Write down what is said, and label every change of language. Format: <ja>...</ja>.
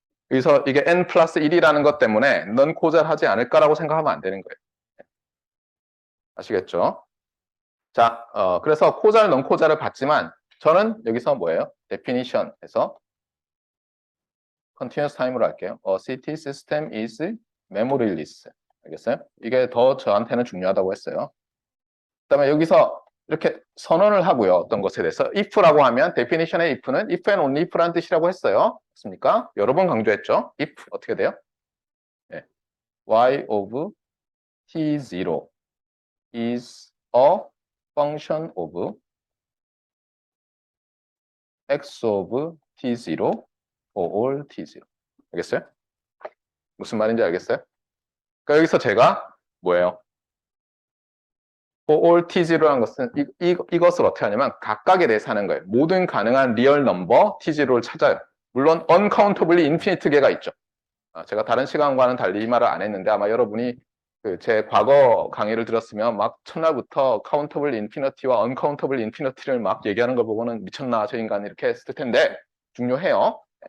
<ko>여기서 이게 n 플러스 1이라는 것 때문에 넌 고잘하지 않을까라고 생각하면 안 되는 거예요. 아시겠죠? 자, 그래서 코잘, 넌 코잘을 봤지만 저는 여기서 뭐예요? definition에서 continuous time으로 할게요.</ko> <en>A CT system is memoryless.</en> <ko>알겠어요? 이게 더 저한테는 중요하다고 했어요. 그다음에 여기서 이렇게 선언을 하고요. 어떤 것에 대해서 if라고 하면 definition의 if는 if and only if라는 뜻이라고 했어요. 맞습니까? 여러 번 강조했죠. if 어떻게 돼요? 네.</ko> <en>y of t0 is a function of x of t0 for all t0.</en> <ko>알겠어요? 무슨 말인지 알겠어요? 그러니까 여기서 제가 뭐예요? for all t0라는 것은 이것을 어떻게 하냐면 각각에 대해서 하는 거예요. 모든 가능한 리얼 넘버 t0를 찾아요. 물론 uncountably infinite 개가 있죠. 제가 다른 시간과는 달리 이 말을 안 했는데 아마 여러분이 제 과거 강의를 들었으면 막 첫날부터 countable infinity와 uncountable infinity를 막 얘기하는 걸 보고는 미쳤나 저 인간 이렇게 했을 텐데 중요해요.</ko>